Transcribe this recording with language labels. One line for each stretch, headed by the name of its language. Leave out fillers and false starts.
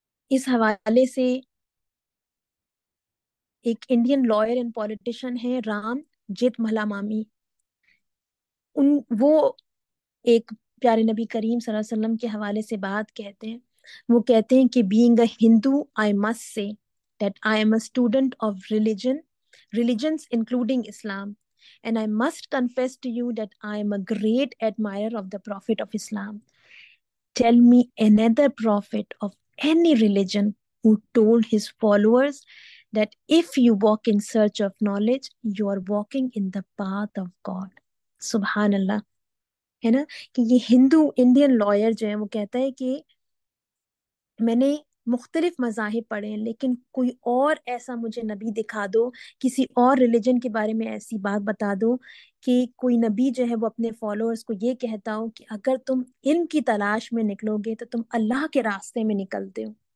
Urdu: اس حوالے سے ایک انڈین لائر اینڈ پولیٹیشین ہے رام جیت ملا مامی، وہ ایک پیارے نبی کریم صلی اللہ علیہ وسلم کے حوالے سے بات کہتے ہیں.
English: وہ کہتے ہیں کہ being a Hindu I must say that I am a student of religions including Islam, and I must confess to you that I am a great admirer of the Prophet of Islam. Tell me another prophet of any religion who told his followers that if you walk in search of knowledge, you are walking in the path of God.
Arabic: سبحان اللہ.
Urdu: ہے نا کہ یہ ہندو Indian lawyer جو ہے وہ کہتا ہے کہ میں نے مختلف مذاہب پڑھے ہیں، لیکن کوئی اور ایسا مجھے نبی دکھا دو، کسی اور ریلیجن کے بارے میں ایسی بات بتا دو کہ کوئی نبی جو ہے وہ اپنے فالوورز کو یہ کہتا ہو کہ اگر تم علم کی تلاش میں نکلو گے تو تم اللہ کے راستے میں نکلتے ہو.